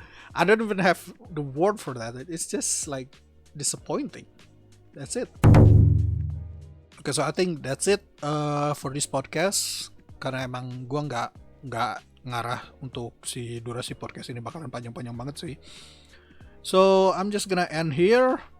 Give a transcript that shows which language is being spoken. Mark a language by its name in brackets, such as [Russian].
[English] I don't even have the word for that. It's just like disappointing. That's it. Okay, so I think that's it for this podcast. [Indonesian] Karena emang gue nggak ngarah untuk si durasi podcast ini bakalan panjang-panjang banget sih. [English] So I'm just gonna end here.